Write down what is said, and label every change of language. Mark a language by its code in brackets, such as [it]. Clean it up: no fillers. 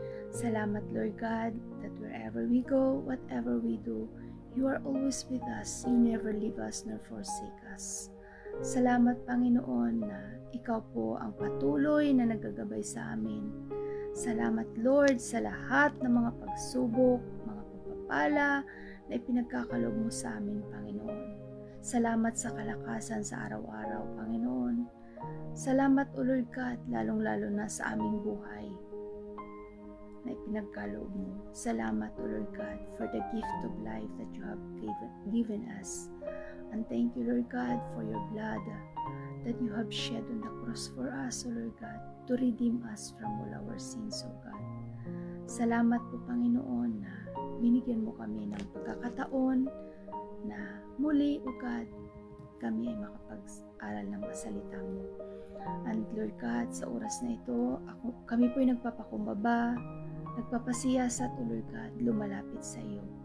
[en] Salamat, Lord God, that wherever we go, whatever we do, You are always with us. You never leave us nor forsake us. [tl] Salamat, Panginoon, na Ikaw po ang patuloy na nagagabay sa amin. Salamat, Lord, sa lahat ng mga pagsubok, mga pala na ipinagkakaloob mo sa amin, Panginoon. Salamat sa kalakasan sa araw-araw, Panginoon. Salamat, O Lord God, lalong-lalo na sa aming buhay na ipinagkaloob mo. [en] Salamat, O Lord God, for the gift of life that You have given us. And thank You, Lord God, for Your blood that You have shed on the cross for us, O Lord God, to redeem us from all our sins, O God. [tl] Salamat po, Panginoon, na binigyan mo kami ng pagkakataon na muli, O God, kami ay makapag-aral ng salita mo. And Lord God, sa oras na ito, kami po ay nagpapakumbaba, nagpapasiyasat, O Lord God, lumalapit sa iyo.